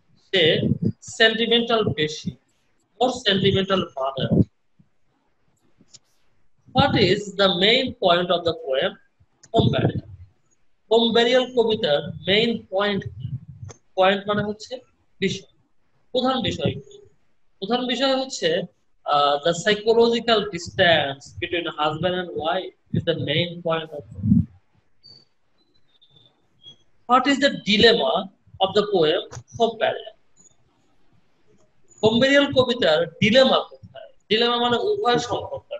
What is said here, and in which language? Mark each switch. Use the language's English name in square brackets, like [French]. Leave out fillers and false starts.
[Bangla] সে sentimental বেশি, [English] More sentimental father. What is the main point of the poem home barrier? [Bangla] Home barrier কবিতার main point কি? Point মানে হচ্ছে বিষয়, প্রধান বিষয় কি? প্রধান বিষয় হচ্ছে [English] the psychological distance between husband and wife is the main point of it. What is the dilemma of the poem Home Barrier? [Bangla] Home Barrier কবিতার ডিলেমা কোথায়? ডিলেমা মানে উভয় সংকট।